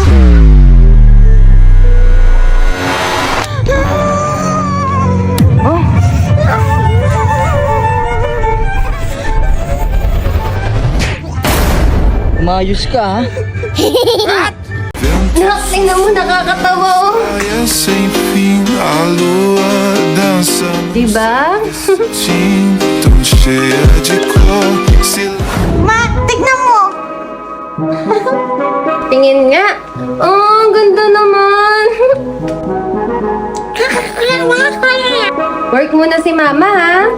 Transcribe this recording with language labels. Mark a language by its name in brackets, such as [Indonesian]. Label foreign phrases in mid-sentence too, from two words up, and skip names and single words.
[Filipino] Mayos ka, ha? Nak, tingnan mo, nakakatawa oh. [Portuguese] Praia sem fim, a lua dança no [Filipino] Diba? [Portuguese] cetim tão cheia de cor. [Filipino] Ma, tignan mo! Tingin nga. Oh, ang ganda naman. Work muna si mama, ha?